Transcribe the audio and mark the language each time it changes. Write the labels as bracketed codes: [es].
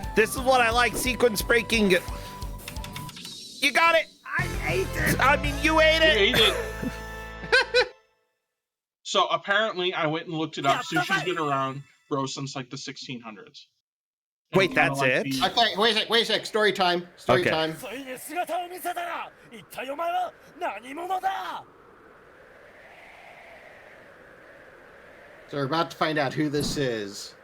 [en] This is what I like, sequence breaking. You got it! I ate it! I mean, you ate it! You ate it. So apparently, I went and looked it up. Sushi's been around, bro, since like the 1600s. Wait, that's it? Okay, wait a sec. Story time. Story Okay. time. [ja] ついに姿を見せたな一体お前は何者だ [en] So we're about to find out who this is.